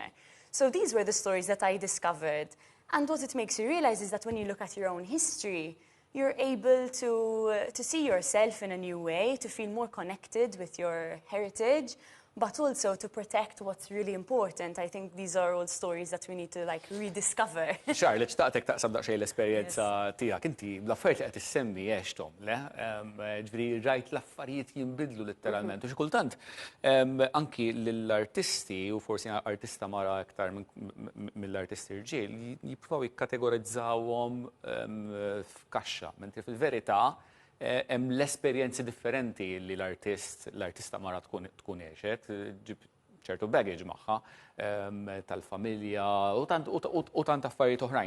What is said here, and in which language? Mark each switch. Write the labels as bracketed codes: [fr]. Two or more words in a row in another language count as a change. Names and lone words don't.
[en] So these were the stories that I discovered. And what it makes you realize is that when you look at your own history, you're able to see yourself in a new way, to feel more connected with your heritage, but also to protect what's really important. I think these are all stories that we need to like rediscover. Charlotte, [mt] xtaqtek taqsam daqsxejn l-esperjenza tiegħek. Inti l-affarijiet li qed issemmi għexthom, le? Ġifieri rajt l-affarijiet jinbidlu letteralment. U xi kultant anki lill-artisti u forsi artista mara aktar mill-artisti rġiel jippruvaw jikkategorizzawhom f'kaxxa, mentri fil-verità hemm l-esperjenzi differenti li l-artista mara tkun għexet, ġib ċertu baggage magħha tal-familja u tant affarijiet oħrajn.